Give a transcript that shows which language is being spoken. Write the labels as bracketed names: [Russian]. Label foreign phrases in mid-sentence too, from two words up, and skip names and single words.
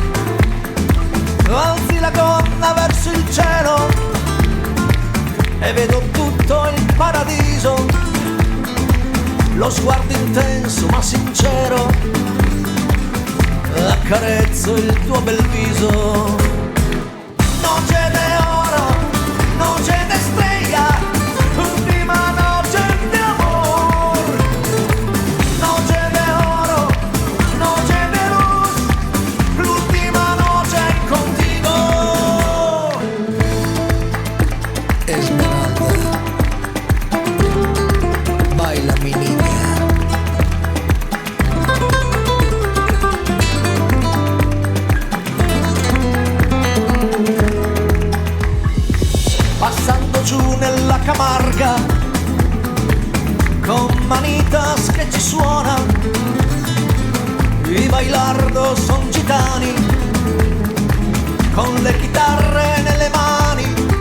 [Italian] Alzi la gonna verso il cielo e vedo tutto il paradiso. Lo sguardo intenso ma sincero, accarezzo il tuo bel viso. [Spanish] Noche de oro, noche de estrella, última noche de amor. Noche de oro, noche de luz, l'ultima noche contigo. Esmeralda, baila mi niña. [Italian] Passando giù nella Camarga, con Manitas che ci suona, i bailardo son gitani, con le chitarre nelle mani.